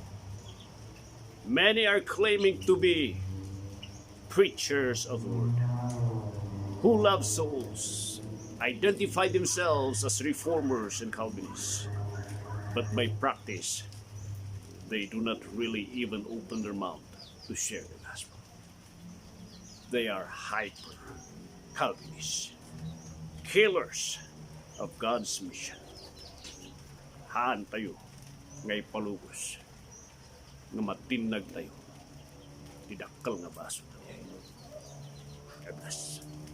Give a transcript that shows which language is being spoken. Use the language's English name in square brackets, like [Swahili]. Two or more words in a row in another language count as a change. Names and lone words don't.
[English] Many are claiming to be preachers of the word, who love souls, identify themselves as reformers and Calvinists, but by practice, they do not really even open their mouth to share the gospel. They are hyper-Calvinists, killers of God's mission. [Iloko] Haan tayo ngay palugos, nga matinag tayo, didakkel nga baso tayo. [English] God bless.